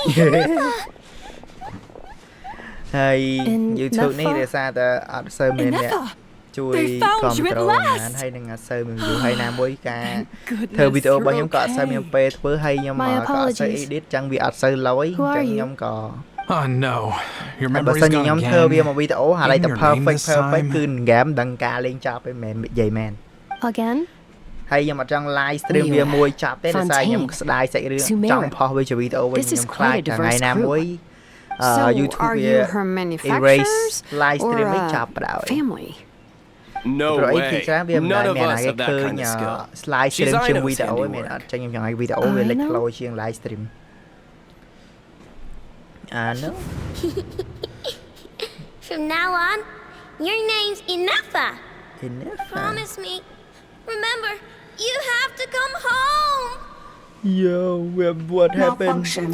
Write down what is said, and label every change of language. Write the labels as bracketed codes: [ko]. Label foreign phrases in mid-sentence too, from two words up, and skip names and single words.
[km] ហើយ YouTube នេះដោយសារតែអត់សូវមានអ្នកជួយគ្រប់គ្រងបានហើយនឹងអត់សូវមាន view ហើយណាមួយការធ្វើវីដេអូរបស់ខ្ញុំក៏អត់សូវមានពេលធ្វើហើយខ្ញុំក៏អត់សូវ edit ចឹងវាអត់សូវលយចឹងខ្ញុំក៏ [en] Oh no, your memory's gone again. [km] បើសិនជាខ្ញុំធ្វើវាមកវីដេអូហើយតែ perfect គឺហ្គេមដឹងការលេងចប់ឯងមែននិយាយមែន [en] Again [km] ហើយខ្ញុំអត់ចង់ [en] live stream [km] វាមួយចប់ទេដោយសារខ្ញុំស្ដាយសាច់រឿងចង់ផុសវាជាវីដេអូវិញខ្ញុំខ្លាចថ្ងៃណាមួយ YouTube វា erase [en] live stream [km] នេះចាប់បដ ாய் [en] No way. None of us have that kind of skill. Slide stream [km] ជាវីដេអូមានអត់ចឹងខ្ញុំចង់ឲ្យវីដេអូវាលេចធ្លោជាង [en] live stream no From now on your name's Inafa. Promise me. Remember, you have to come home. Yo, what happened?